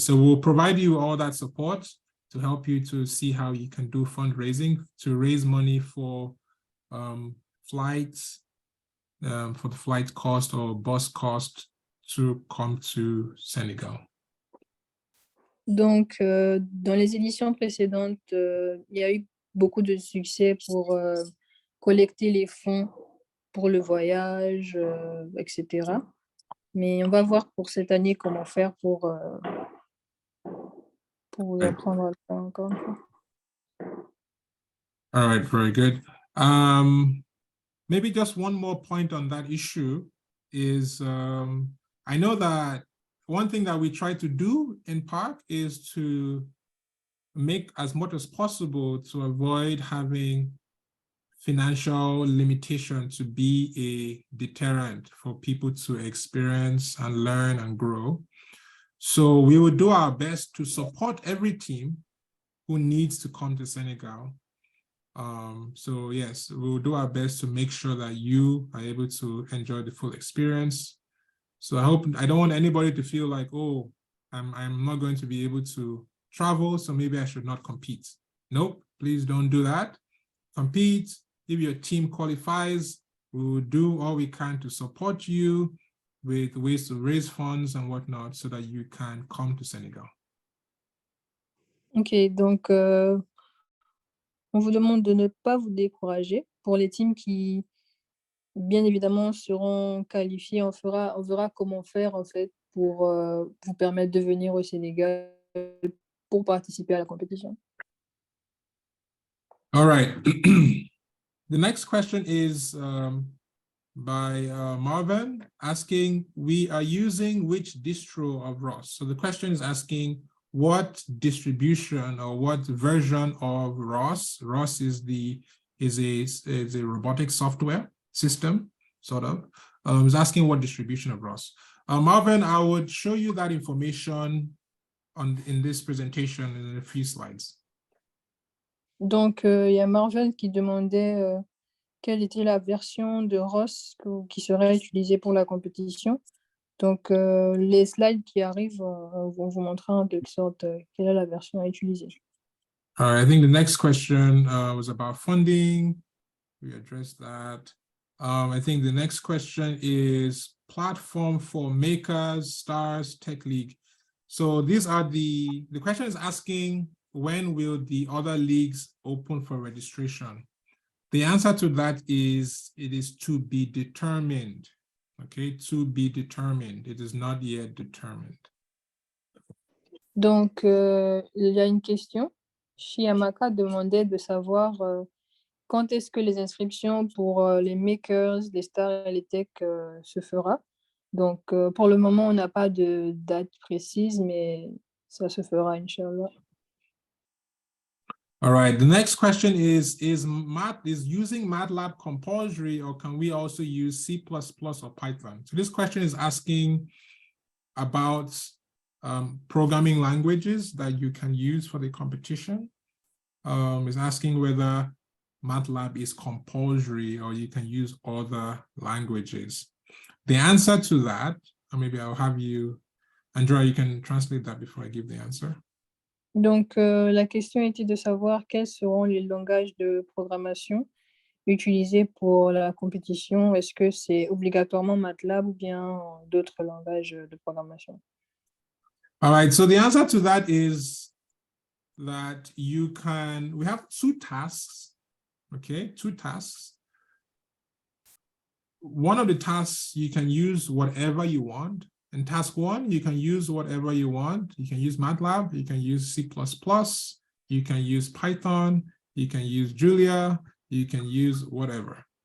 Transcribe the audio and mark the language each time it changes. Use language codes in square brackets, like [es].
[en] So we'll provide you all that support to help you to see how you can do fundraising to raise money for flights, for the flight cost or bus cost to come to Senegal. [fr] Donc, dans les éditions précédentes, il y a eu beaucoup de succès pour collecter les fonds pour le voyage, etc. Mais on va voir pour cette année comment faire pour vous apprendre à le faire encore une fois. [en] All right, very good. Maybe just one more point on that issue is I know that one thing that we try to do in Park is to make as much as possible to avoid having financial limitation to be a deterrent for people to experience and learn and grow. So we will do our best to support every team who needs to come to Senegal. So yes, we'll do our best to make sure that you are able to enjoy the full experience. So I don't want anybody to feel like, oh, I'm not going to be able to travel, so maybe I should not compete. Nope, please don't do that. Compete. If your team qualifies, we will do all we can to support you with ways to raise funds and whatnot so that you can come to Senegal. [fr] Ok, donc on vous demande de ne pas vous décourager. Pour les teams qui, bien évidemment, seront qualifiés, on verra comment faire en fait pour vous permettre de venir au Sénégal pour participer à la compétition. [en] All right. The next question is by Marvin asking, we are using which distro of ROS? So the question is asking what distribution or what version of ROS? ROS is a robotic software system, sort of. Is asking what distribution of ROS. Marvin, I would show you that information in this presentation in a few slides. [fr] Donc, il y a Marvin qui demandait quelle était la version de ROS qui serait utilisée pour la compétition. Donc, les slides qui arrivent vont vous montrer en quelque sorte quelle est la version à utiliser. [en] All right, I think the next question was about funding. We addressed that. I think the next question is platform for makers, stars, tech league. So these are the question is asking, when will the other leagues open for registration? The answer to that is, it is to be determined. Okay, to be determined. It is not yet determined. [fr] Donc, il y a une question. Shiamaka demandait de savoir quand est-ce que les inscriptions pour les makers, les stars et les tech se fera. Donc, pour le moment, on n'a pas de date précise, mais ça se fera, Inch'Allah. [en] All right, the next question is using MATLAB compulsory, or can we also use C++ or Python? So this question is asking about programming languages that you can use for the competition. Is asking whether MATLAB is compulsory or you can use other languages. The answer to that, or maybe I'll have you, Andrea, you can translate that before I give the answer. [fr] Donc, la question était de savoir quels seront les langages de programmation utilisés pour la compétition. Est-ce que c'est obligatoirement MATLAB ou bien d'autres langages de programmation? [en] All right, so the answer to that is that we have two tasks, okay, two tasks. One of the tasks, you can use whatever you want. In task one, you can use whatever you want. You can use MATLAB, you can use C++, you can use Python, you can use Julia, you can use whatever.